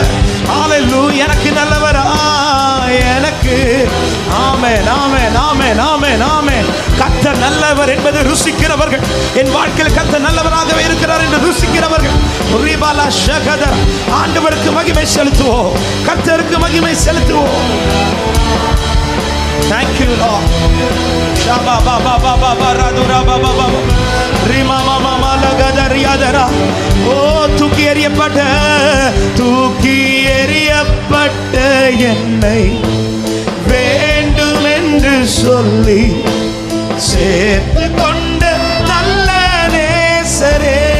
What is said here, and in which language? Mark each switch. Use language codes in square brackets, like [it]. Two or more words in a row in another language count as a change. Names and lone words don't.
[ta] ஹalleluya. எனக்கு நல்லவரா, எனக்கு. ஆமென் ஆமென் ஆமென் ஆமென் ஆமென். கர்த்தர் நல்லவர் என்பதை ருசிக்கிறவர்கள், என் வாழ்க்கையில் கர்த்தர் நல்லவராகவே இருக்கிறார் என்று ருசிக்கிறவர்கள், ரிபாலா ஷகதர், ஆண்டவருக்கு மகிமை செலுத்துவோம், கர்த்தருக்கு மகிமை செலுத்துவோம். [en] Thank you Lord. Shaba ba ba ba ba ba radura ba ba ba rima mama malagadariadara. [ta] Oh, தூக்கி எறியப்பட்ட என்னை வேண்டும் என்று சொல்லி சேர்த்து கொண்ட நல்ல நேசரே.